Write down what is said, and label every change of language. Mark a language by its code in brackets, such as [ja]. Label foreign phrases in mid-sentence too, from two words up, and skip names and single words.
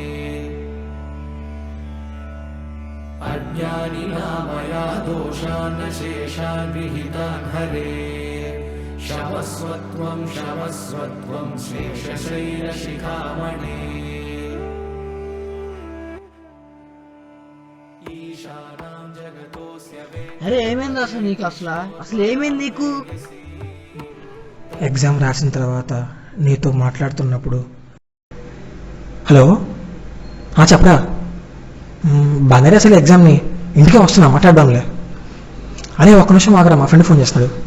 [sa] अज्ञानिना मया दोषान् शेषान् विहितान् हरे क्षमस्वत्वं क्षमस्वत्वं शेषशैलशिखामणे ईशानां जगतोऽस्य [te] అరే ఏమైంది అసలు నీకు? అసలు ఏమైంది నీకు? ఎగ్జామ్ రాసిన తర్వాత నీతో మాట్లాడుతున్నప్పుడు హలో చెప్పరా బాగానే అసలు ఎగ్జామ్ని ఇంటికే వస్తున్నా మాట్లాడడంలే. అరే ఒక్క నిమిషం ఆగరా, మా ఫ్రెండ్ ఫోన్ చేస్తున్నాడు.